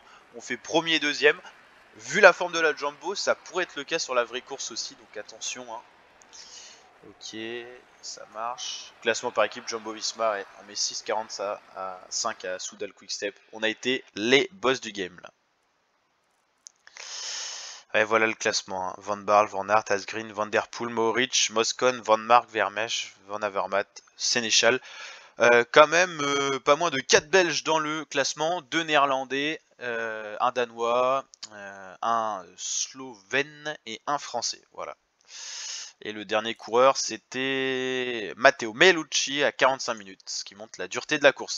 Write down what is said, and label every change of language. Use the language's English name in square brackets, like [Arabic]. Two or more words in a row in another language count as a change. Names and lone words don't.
[French] On fait premier et deuxième. Vu la forme de la Jumbo, ça pourrait être le cas sur la vraie course aussi, donc attention. Hein. Ok, ça marche. Classement par équipe, Jumbo Visma, ouais, on met 6,40 à 5 à Soudal Quickstep. On a été les boss du game là. Ouais, voilà le classement. Hein. Van Baarle, Van Aert, Asgreen, Van Der Poel, Mohoric, Moscon, Van Mark, Vermeersch, Van Avermaet, Sénéchal. Quand même pas moins de 4 Belges dans le classement, 2 Néerlandais, un Danois, un Slovène et un Français. Voilà. Et le dernier coureur, c'était Matteo Melucci à 45 minutes, ce qui montre la dureté de la course.